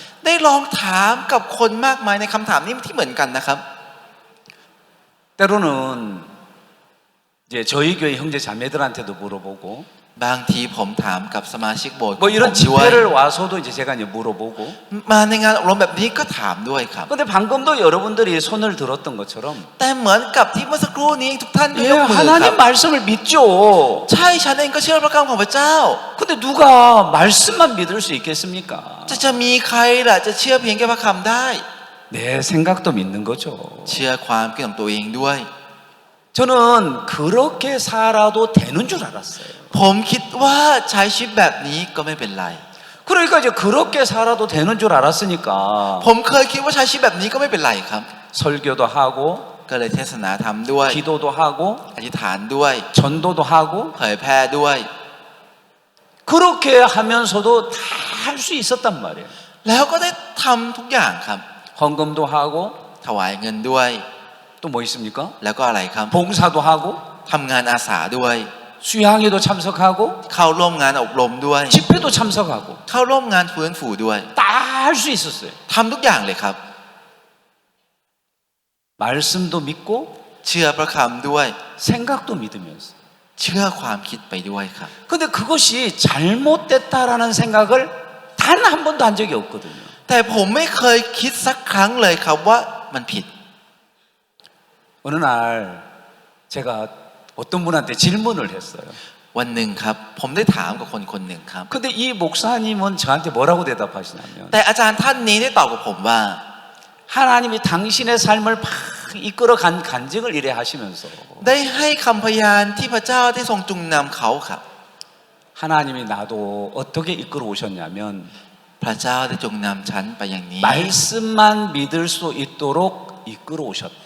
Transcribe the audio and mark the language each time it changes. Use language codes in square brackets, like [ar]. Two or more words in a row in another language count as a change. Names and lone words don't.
[th] ได้ลองถามกับคนมากมายในคำถามนี้ที่เหมือนกันนะครับ [ko] 때로는 이제 저희 교회 형제 자매들한테도 물어보고 [th] บางทีผมถามกับสมาชิกโบสถ์ [ko] 뭐 이런 [th] ผมด้วย [ko] 집회를 와서도 이제 제가 이제 물어보고 [th] มาในงานอบรมแบบนี้ก็ถามด้วยครับ [ko] 근데 방금도 여러분들이 손을 들었던 것처럼 [th] แต่เหมือนกับที่เมื่อสักครู่นี้ทุกท่านก็ [ko] 예, [th] ยกมือครับ [ko] 하나님 말씀을 믿죠. [th] ใช่ฉันเองก็เชื่อพระคำของพระเจ้า [ko] 근데 누가 말씀만 믿을 수 있겠습니까? [th] จะมีใครล่ะจะเชื่อเพียงแค่พระคำได้ [ko] 내 생각도 믿는 거죠. [th] เชื่อความคิดของตัวเองด้วย [ko] 저는 그렇게 살아도 되는 줄 알았어요. [th] ผมคิดว่าใช้ชีวิตแบบนี้ก็ไม่เป็นไร [ko] 그러니까 이제 그렇게 살아도 되는 줄 알았으니까 [th] ผมเคยคิดว่าใช้ชีวิตแบบนี้ก็ไม่เป็นไรครับ [ko] 설교도 하고 [th] ก็เลยเทศนาธรรมด้วย [ko] 기도도 하고 [th] อธิษฐานด้วย [ko] 전도도 하고 [th] เผยแพร่ด้วย [ko] 그렇게 하면서도 다 할 수 있었단 말이에요. [th] แล้วก็ได้ทำทุกอย่างครับ [ko] 헌금도 하고 [th] ถวายเงินด้วย [ko] 또 뭐 있습니까? [th] แล้วก็อะไรครับ [ko] 봉사도 하고 [th] ทำงานอาสาด้วย [ko] 수양회도 참석하고 [th] เข้าร่วมงานอบรมด้วย [ko] 집회도 참석하고 [th] เข้าร่วมงานฟื้นฟูด้วย [ko] 다 할 수 있었어요. [th] ทำทุกอย่างเลยครับ [ko] 말씀도 믿고 [th] เชื่อพระคำด้วย [ko] 생각도 믿으면서. [th] เชื่อความคิดไปด้วยครับ [ko] 근데 그것이 잘못됐다라는 생각을 단 한 번도 한 적이 없거든요. [th] แต่ผมไม่เคยคิดสักครั้งเลยครับว่ามันผิด [ko] 어느 날 제가 어떤 분한테 질문을 했어요. [th] วันหนึ่งครับผมได้ถามกับคนคนหนึ่งครับ [ko] 근데 이 목사님은 저한테 뭐라고 대답하시냐면 [th] แต่อาจารย์ท่านนี้ได้ตอบกับผมว่า [ko] 하나님이 당신의 삶을 막 이끌어간 간증을 이래 하시면서 [th] ได้ให้คำพยานที่พระเจ้าได้ทรงจุงนำเขาครับ [ko] 하나님이 나도 어떻게 이끌어 오셨냐면 [th] พระเจ้าได้จงนำฉันไปอย่างนี้ [ko] 말씀만 믿을 수 있도록 이끌어 오셨다.